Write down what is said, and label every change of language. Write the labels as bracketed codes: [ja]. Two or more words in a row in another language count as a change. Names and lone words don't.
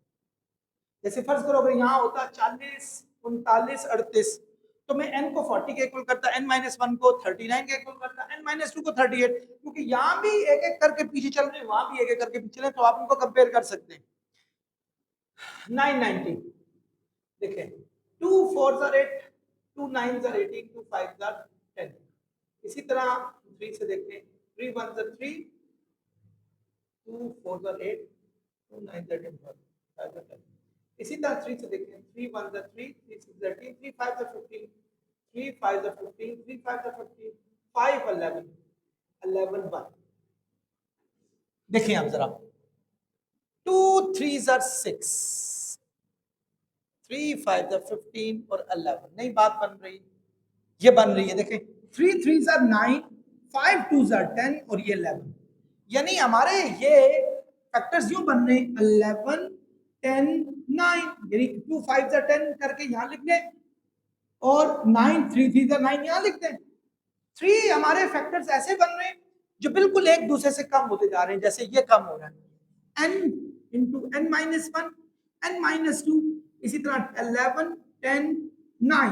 [ur] جیسے فرض کرو اگر یہاں ہوتا 40 39 38 تو میں n کو 40 کے ایکوئل کرتا، n [en] minus one [ur] کو 39 کے ایکوئل کرتا، n [en] minus two [ur] کو 38، کیونکہ یہاں بھی ایک ایک کر کے پیچھے چل رہے ہیں وہاں بھی ایک ایک کر کے پیچھے چل رہے ہیں، تو آپ ان کو کمپیئر کر سکتے ہیں. [en] 990 देखें 2 4s are 8 2 9s are 18 2 5s are 10। [ur] اسی طرح 3 سے دیکھیں [en] 3 1s are 3 2 4s are 8 2 9s are 10 5s are 10। [ur] اسی طرح 3 سے دیکھیں [en] 3 1s are 3 3 6s are 18 3 5s are 15 3 5s are 15 3 5s are 15 5 11 11 1। [ur] دیکھیں آپ ذرا [en] 2 3s are 6 3 5s are 15 [ur] اور 11 نئی بات بن رہی، یہ بن رہی ہے. دیکھیں [en] 3 3s are 9 5 2s are 10 [ur] اور یہ 11، یعنی ہمارے یہ فیکٹرز یوں بن رہے 11 10 9، یعنی [en] 2 5s are 10 [ur] کر کے یہاں لکھ لیں اور 9 [en] 3 3s are 9 [ur] یہاں لکھ دیں. 3 ہمارے فیکٹرز ایسے بن رہے ہیں جو بالکل ایک دوسرے سے کم ہوتے جا رہے ہیں، جیسے یہ کم ہو رہا ہے [en] n into n minus one n minus two, [ur] ، اسی طرح 11 10 9.